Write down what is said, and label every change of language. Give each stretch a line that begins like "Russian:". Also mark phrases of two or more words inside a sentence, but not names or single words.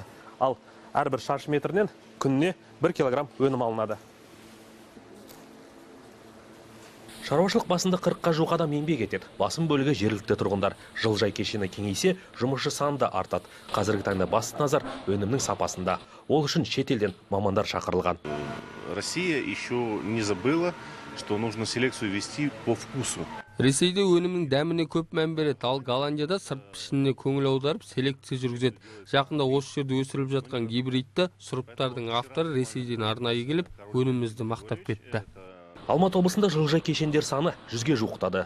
Kazakh: Ал әрбір шаршы метрінен күніне 1 килограмм өнім алынады. Шаруашылық басында 40-қа жуық адам еңбек етеді. Басым бөлігі жергілікті тұрғындар. Жылыжай кешені кеңейсе, жұмысшы саны да артады. Қазіргі таңда басты назар өнімнің сапасында. Ол үшін шетелден мамандар шақырылған.
Russian: Россия еще не забыла, что нужно селекцию вести по вкусу.
Kazakh: Ресейде өнімнің дәміне көп мән береді, ал Голландияда сырт пішініне көңіл аударып селекция жүргізеді. Жақында осы жерде өсіріліп жатқан гибридті сұрыптардың авторы Ресейден арнайы келіп, өнімімізді мақтап кетті. Алматы облысында жылыжай кешендер саны 100-ге жуықтады.